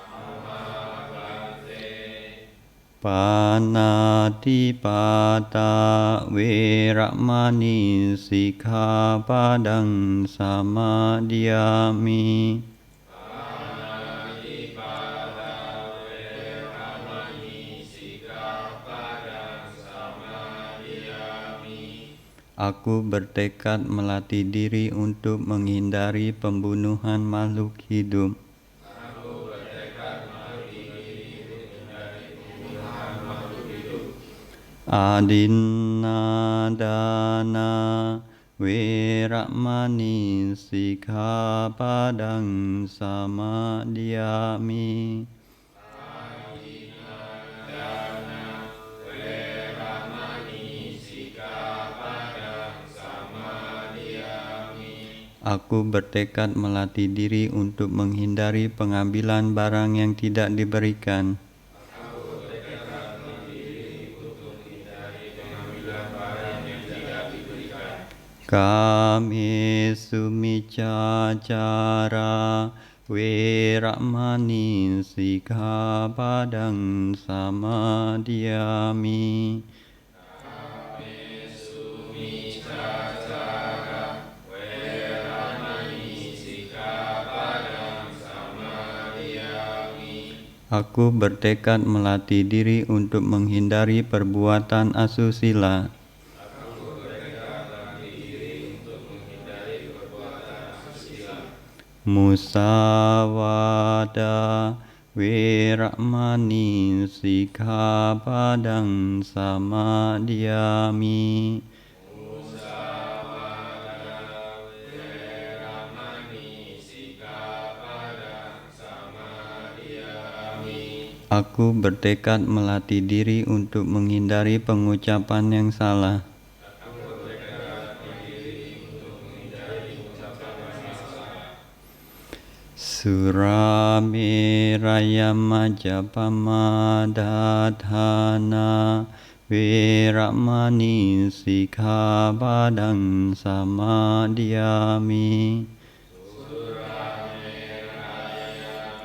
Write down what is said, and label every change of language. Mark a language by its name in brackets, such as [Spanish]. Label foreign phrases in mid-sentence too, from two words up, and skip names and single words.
[Pali] Panatipata veramani sikkhapadang samadhiyami. [Indonesian] Aku bertekad melatih diri untuk menghindari pembunuhan makhluk hidup. [Pali] Adinadana veramani sikkhapadang samadhiyami. [Indonesian] Aku bertekad melatih diri untuk menghindari pengambilan barang yang tidak diberikan. [Pali] Kamesu micacara veramani sikkhapadang samadhiyami. [Indonesian] Aku bertekad melatih diri untuk menghindari perbuatan asusila. [Pali] Musawada veramani sikkhapadang samadhiyami. [Indonesian] Aku bertekad melatih diri untuk menghindari pengucapan yang salah. [Pali] Surameraya majapamadatthana veramani sikkhapadang samadhiyami.